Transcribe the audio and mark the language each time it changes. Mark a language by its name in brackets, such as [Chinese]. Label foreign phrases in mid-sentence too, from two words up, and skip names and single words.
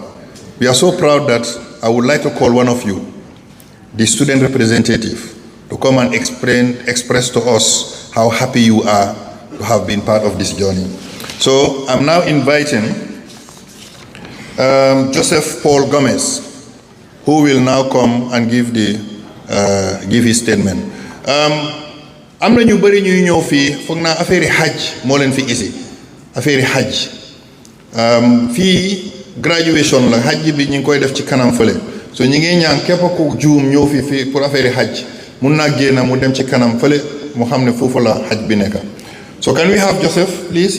[English] We are so proud that I would like to call one of you, the student representative, to come and express to us how happy you are to have been part of this journey. So I'm now inviting Joseph Paul Gomez, who will now come and give his statement. [Wolof] am na ñu bëri ñuy ñëw fii foog naa affaire yi hajj moo leen fi isi affaire yi hajj fii graduation la hajj bi ñu ngi koy def ci kanam fële so ñu ngi ñaan képp ku juum ñëw fii [French] pour affaire [Wolof] yi hajj mun naa génn mu dem ci kanam fële mu xam ne foofu la hajj bi nekk. [English] So can we have Joseph, please?